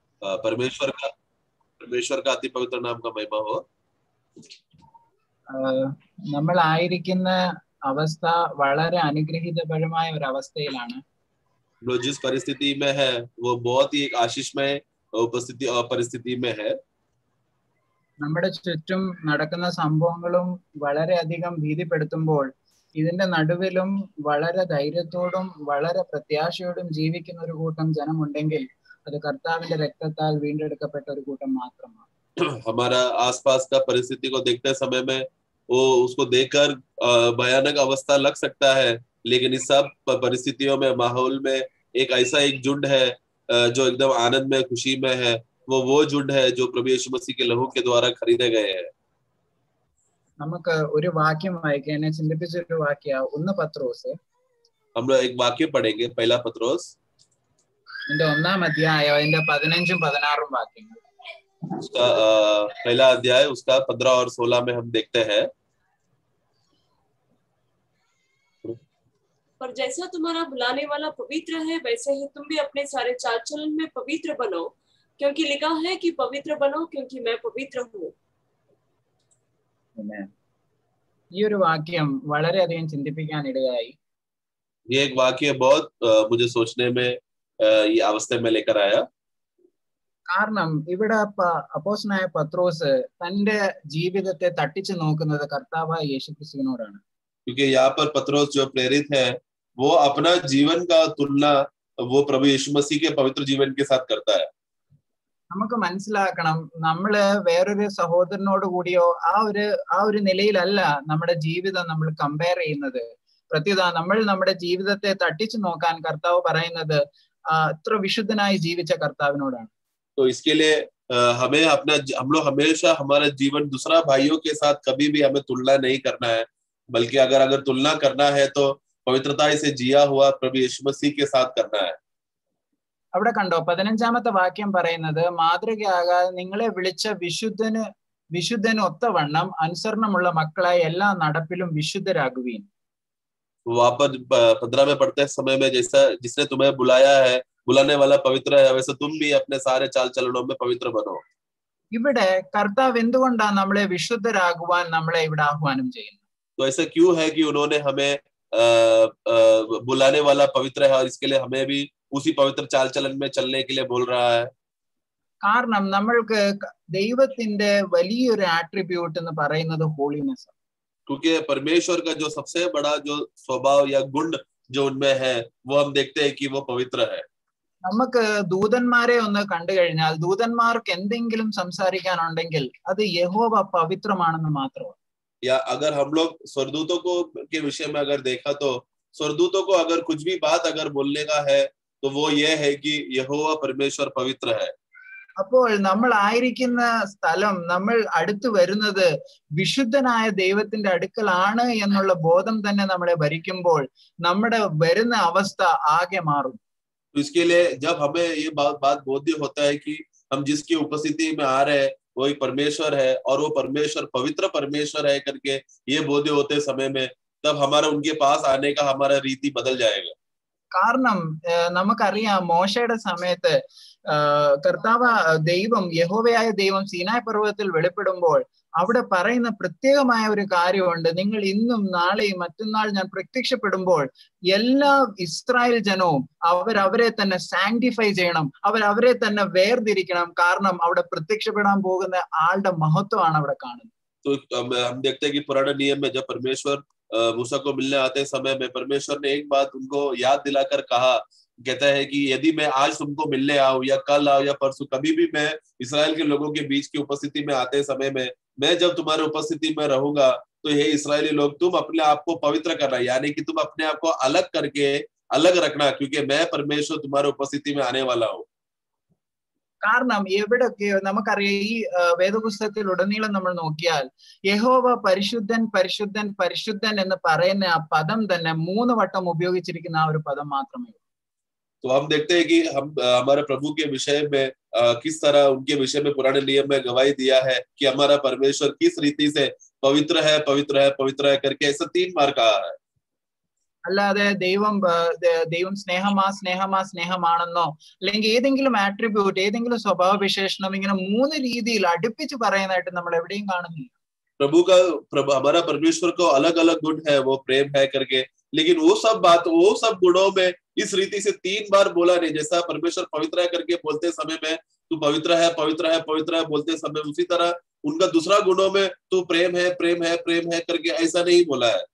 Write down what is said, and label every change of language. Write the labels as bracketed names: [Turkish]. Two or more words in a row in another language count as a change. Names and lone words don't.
[Hindi] परमेश्वर का अति पवित्र नाम का महिमा हो। [Malayalam] നമ്മൾ ആയിരിക്കുന്ന അവസ്ഥ വളരെ അനുഗ്രഹീതപരമായ ഒരു അവസ്ഥയിലാണ്. [Hindi] लोग जिस परिस्थिति में है वो बहुत ही एक आशीषमय उपस्थिति और परिस्थिति में है. [Malayalam] നമ്മുടെ ചുറ്റും നടക്കുന്ന സംഭവങ്ങളും വളരെയധികം ഭീതിപ്പെടുത്തുമ്പോൾ ഇതിന്റെ നടുവിലും വളരെ ധൈര്യത്തോടും വളരെ പ്രത്യാശയോടും ജീവിക്കുന്ന ഒരു കൂട്ടം ജനമുണ്ടെങ്കിൽ അത് കർത്താവിന്റെ രക്തത്താൽ വീണ്ടെടുക്കപ്പെട്ട ഒരു കൂട്ടം മാത്രമാണ്. [Hindi] हमारा आसपास का परिस्थिति को देखते समय में वो उसको देखकर भयानक अवस्था लग सकता है, लेकिन इस सब परिस्थितियों में माहौल में एक ऐसा एक झुंड है जो एकदम आनंद में खुशी में है. वो झुंड है जो प्रभु यीशु मसीह के लहू के द्वारा खरीदे गए हैं. [Malayalam] നമുക്ക് ഒരു വാക്യം വായിക്കാൻ എന്നെ ചിന്തിപ്പിച്ച ഒരു വാക്യം 1 പത്രോസ്. [Hindi] हम लोग एक वाक्य पढ़ेंगे, पहला पत्रोस [Malayalam] ഇതിന്റെ 1-ാം അധ്യായം അതിന്റെ 15ഉം 16ഉം വാക്യങ്ങൾ. [Hindi] उसका पहला अध्याय उसका 15 और 16 में हम देखते हैं. पर जैसा तुम्हारा बुलाने वाला पवित्र है वैसे ही तुम भी अपने सारे चाल चलन में पवित्र बनो, क्योंकि लिखा है कि पवित्र बनो क्योंकि मैं पवित्र हूँ. [Malayalam] ഈ ഒരു വാക്യം വളരെയധികം ചിന്തിപ്പിക്കാൻ ഇടയായി. [Hindi] ये एक वाक्य बहुत मुझे सोचने में ये अवस्था में लेकर आया. [Malayalam] കാരണം ഇവിടെ അപ്പോസ്തലനായ പത്രോസ് തന്റെ ജീവിതത്തെ തട്ടിച്ചു നോക്കുന്നത് കർത്താവായ യേശുക്രിസ്തുവിനോടാണ്. [Hindi] क्योंकि यहाँ पर पत्रोस जो प्रेरित है वो अपना जीवन का तुलना वो प्रभु यीशु मसीह के पवित्र जीवन के साथ करता है. [Malayalam] നമുക്ക് മനസ്സിലാക്കണം, നമ്മള് വേറൊരു സഹോദരനോട് കൂടിയോ ആ ഒരു നിലയിലല്ല നമ്മുടെ ജീവിതം നമ്മൾ കമ്പയർ ചെയ്യുന്നത്. പ്രത്യുത നമ്മൾ നമ്മുടെ ജീവിതത്തെ തട്ടിച്ചു നോക്കാൻ കർത്താവ് പറയുന്നത് അത്ര വിശുദ്ധനായി ജീവിച്ച കർത്താവിനോടാണ്. [Hindi] तो इसके लिए हम लोग हमेशा हमारा जीवन दूसरा भाइयों के साथ कभी भी हमें तुलना नहीं करना है, बल्कि अगर तुलना करना है तो पवित्रता से जिया हुआ प्रभु यीशु मसीह के साथ करना है. [Malayalam] അവിടെ കണ്ടോ 15ാമത്തെ വാക്യം പറയുന്നത് മാതൃകയാകാതെ നിങ്ങളെ വിളിച്ച വിശുദ്ധന് ഒത്തവണ്ണം അനുസരണമുള്ള മക്കളായ എല്ലാ നടപ്പിലും വിശുദ്ധരാകുവീൻ. [Hindi] वापस 15 में पढ़ते समय में जैसा जिसने तुम्हें बुलाया है, बुलाने वाला पवित्र है, वैसे तुम भी अपने सारे चाल चलनों में पवित्र बनो. [Malayalam] ഇവിടെ കർത്താവ് എന്തുകൊണ്ടാണ് നമ്മളെ വിശുദ്ധരാകുവാൻ നമ്മളെ ഇവിടെ ആഹ്വാനം ചെയ്യുന്നത്? [Hindi] तो ऐसा क्यों है कि उन्होंने हमें बुलाने वाला पवित्र है और इसके लिए हमें भी उसी पवित्र चाल चलन में चलने के लिए बोल रहा है? [Malayalam] കാരണം നമ്മൾക്ക് ദൈവത്തിന്റെ വലിയൊരു ആട്രിബ്യൂട്ട് എന്ന് പറയുന്നത് ഹോളിനെസ്. [Hindi] क्योंकि परमेश्वर का जो सबसे बड़ा जो स्वभाव या गुण जो उनमें है वो हम देखते हैं कि वो पवित्र है. [Malayalam] നമുക്ക് ദൂതന്മാരെ ഒന്ന് കണ്ടു കഴിഞ്ഞാൽ ദൂതന്മാർക്ക് എന്തെങ്കിലും സംസാരിക്കാനുണ്ടെങ്കിൽ അത് യഹോവ പവിത്രമാണെന്ന് മാത്രമാണ്. [Hindi] या अगर हम लोग स्वर्गदूतों को के विषय में अगर देखा तो स्वर्गदूतों को अगर कुछ भी बात अगर बोलने का है तो वो ये है कि यहोवा परमेश्वर पवित्र है. [Malayalam] അപ്പോൾ നമ്മൾ ആയിരിക്കുന്ന സ്ഥലം, നമ്മൾ അടുത്ത് വരുന്നത് വിശുദ്ധനായ ദൈവത്തിന്റെ അടുക്കലാണ് എന്നുള്ള ബോധം തന്നെ നമ്മളെ ഭരിക്കുമ്പോൾ നമ്മുടെ വരുന്ന അവസ്ഥ ആകെ മാറും. [Hindi] तो इसके लिए जब हमें ये बात बोध्य होता है कि हम जिसकी उपस्थिति में आ रहे हैं वही परमेश्वर है और वो परमेश्वर पवित्र परमेश्वर है करके ये बोध्य होते समय में, तब हमारा उनके पास आने का हमारा रीति बदल जाएगा. [Malayalam] കാരണം നമുക്കറിയാം മോശയുടെ സമയത്ത് കർത്താവ് ദൈവം യഹോവയായ ദൈവം സീനായ് പർവ്വതത്തിൽ വെളിപ്പെടുമ്പോൾ അവിടെ പറയുന്ന പ്രത്യേകമായ ഒരു കാര്യമുണ്ട്. നിങ്ങൾ ഇന്നും നാളെയും മറ്റന്നാൾ ഞാൻ പ്രത്യക്ഷപ്പെടുമ്പോൾ എല്ലാ ഇസ്രായേൽ ജനവും അവരെ തന്നെ സാങ്ക്ടിഫൈ ചെയ്യണം, അവരെ തന്നെ വേർതിരിക്കണം. കാരണം അവിടെ പ്രത്യക്ഷപ്പെടാൻ പോകുന്ന ആളുടെ മഹത്വമാണ് അവിടെ കാണുന്നത്. [Hindi] तो हम देखते हैं कि पुराने नियम में जब परमेश्वर मूसा को मिलने आते समय में परमेश्वर ने एक बात उनको याद दिलाकर कहा, कहता है कि यदि मैं आज तुमको मिलने आऊं या कल आऊं या परसों, कभी भी मैं इस्राएल के लोगों के बीच की उपस्थिति में आते समय में मैं जब तुम्हारे उपस्थिति में रहूंगा तो हे इस्राएली लोग तुम अपने आप को पवित्र करना, यानी कि तुम अपने आप को अलग करके अलग रखना, क्योंकि मैं परमेश्वर तुम्हारे उपस्थिति में आने वाला हूँ. [Malayalam] കാരണം എവിടൊക്കെ നമുക്കറിയാം, ഈ വേദപുസ്തകത്തിൽ ഉടനീളം നമ്മൾ നോക്കിയാൽ യഹോവ പരിശുദ്ധൻ പരിശുദ്ധൻ പരിശുദ്ധൻ എന്ന് പറയുന്ന ആ പദം തന്നെ 3 വട്ടം ഉപയോഗിച്ചിരിക്കുന്ന ആ ഒരു പദം മാത്രമേ. [Hindi] तो हम देखते हैं कि हम हमारे प्रभु के विषय में किस तरह उनके विषय में पुराने नियम में गवाही दिया है कि हमारा परमेश्वर किस रीति से पवित्र है पवित्र है पवित्र है करके ऐसा 3 बार कहा है. [Malayalam] അല്ലാതെ ദൈവം സ്നേഹമാണെന്നോ അല്ലെങ്കിൽ ഏതെങ്കിലും ആട്രിബ്യൂട്ട്, ഏതെങ്കിലും സ്വഭാവ വിശേഷണം ഇങ്ങനെ 3 രീതിയിൽ അടുപ്പിച്ച് പറയുന്നതായിട്ട് നമ്മൾ എവിടെയും കാണുന്നില്ല. [Hindi] हमारा परमेश्वर को अलग अलग गुण है, वो प्रेम है करके, लेकिन वो सब गुणों में इस रीति से 3 बार बोला नहीं। जैसा परमेश्वर पवित्र है करके बोलते समय में तू पवित्र है पवित्र है पवित्र है बोलते समय, उसी तरह उनका दूसरा गुणों में तू प्रेम है प्रेम है प्रेम है करके ऐसा नहीं बोला है.